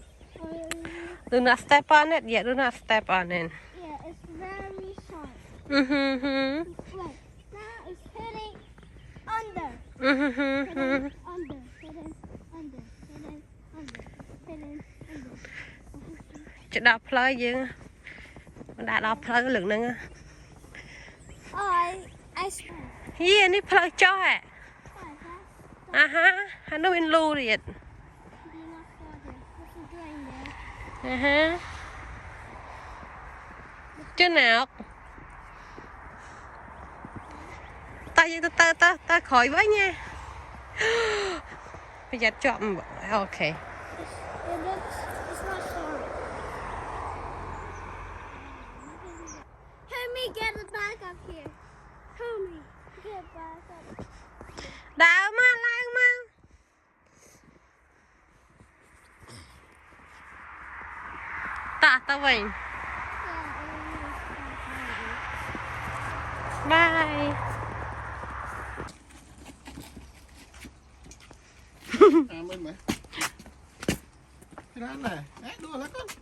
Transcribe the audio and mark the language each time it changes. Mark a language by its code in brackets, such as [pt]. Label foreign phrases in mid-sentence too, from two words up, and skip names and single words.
[en] Do not step on it. Yeah, do not step on it. Yeah, it's very sharp. Mhm. Wait, now it's hitting under. Mhm. Hitting under. Hitting under. Hitting under. Hitting under. [km] ចដល់ផ្លូវយើងមិនដាក់ដល់ផ្លូវលឹកហ្នឹង [en] Oh, I smell. [km] ហីនេះផ្លូវចុះហ៎ [en] What is that? [km] អាហាអានោះមានលូទៀត [en] Do not go there. What's he doing there? [km] អាហាជឿណាក់តែយើងទៅក្រោយវិញណាប្រយ័ត្នជាប់អូខេ [en] It's not sharp. Help me get it back up here. Help me get back up. [km] ដើរមកឡើងមកតវិញ Bye. មើលមើលច្រើនណាស់ដួលហើយកូន